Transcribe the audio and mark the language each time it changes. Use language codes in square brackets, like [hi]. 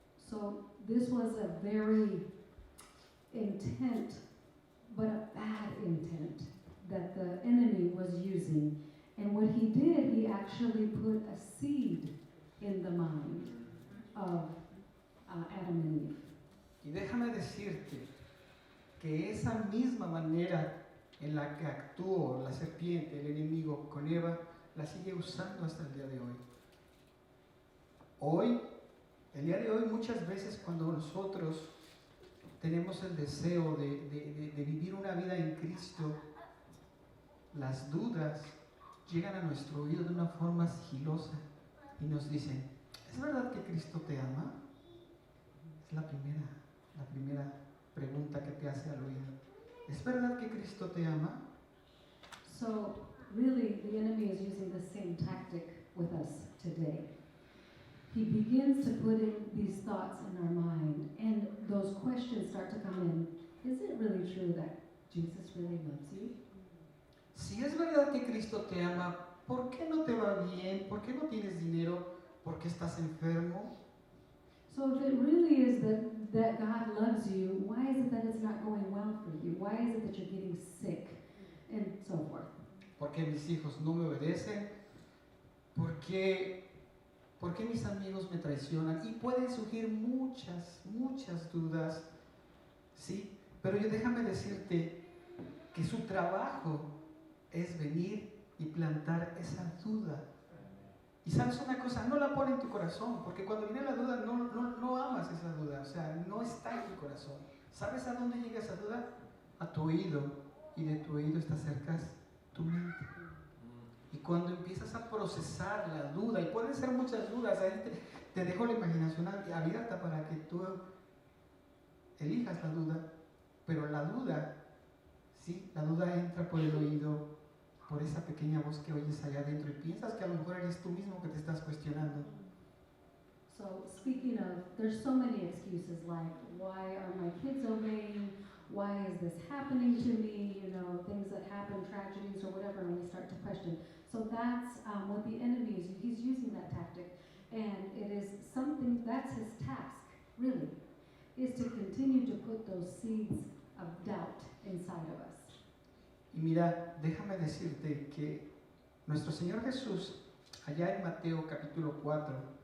[en] So this was a very intent, but a bad intent that the enemy was using. And what he did, he actually put a seed in the mind of Adam and Eve. [es] Y déjame decirte que esa misma manera en la que actuó la serpiente, el enemigo, con Eva, la sigue usando hasta el día de hoy. El día de hoy, muchas veces cuando nosotros tenemos el deseo de vivir una vida en Cristo, las dudas llegan a nuestro oído de una forma sigilosa y nos dicen, ¿es verdad que Cristo te ama? Es la primera pregunta que te hace al oído. ¿Es verdad que Cristo te ama? [en] So really, the enemy is using the same tactic with us today. He begins to put in these thoughts in our mind, and those questions start to come in. Is it really true that Jesus really loves you? [es] Si es verdad que Cristo te ama, ¿por qué no te va bien? ¿Por qué no tienes dinero? ¿Por qué estás enfermo? [en] So if it really is that God loves you, why is it that it's not going well for you? Why is it that you're getting sick? And so forth. [es] ¿Por qué mis hijos no me obedecen? ¿Por qué mis amigos me traicionan? Y pueden surgir muchas dudas, ¿sí? Pero déjame decirte que su trabajo es venir y plantar esa duda. Y sabes una cosa, no la pone en tu corazón, porque cuando viene la duda no amas esa duda, o sea, no está en tu corazón. ¿Sabes a dónde llega esa duda? A tu oído, y de tu oído te acercas tu mente. Y cuando empiezas a procesar la duda, y pueden ser muchas dudas, ahí te dejo la imaginación abierta para que tú elijas la duda, pero la duda, ¿sí? La duda entra por el oído, por esa pequeña voz que oyes allá adentro, y piensas que a lo mejor eres tú mismo que te estás cuestionando. [en] So speaking of, there's so many excuses like, why are my kids obeying? Why is this happening to me? You know, things that happen, tragedies or whatever, and we start to question. So that's what the enemy is. He's using that tactic. And it is something, that's his task, really, is to continue to put those seeds of doubt inside of us. [es] Y mira, déjame decirte que nuestro Señor Jesús, allá en Mateo capítulo 4,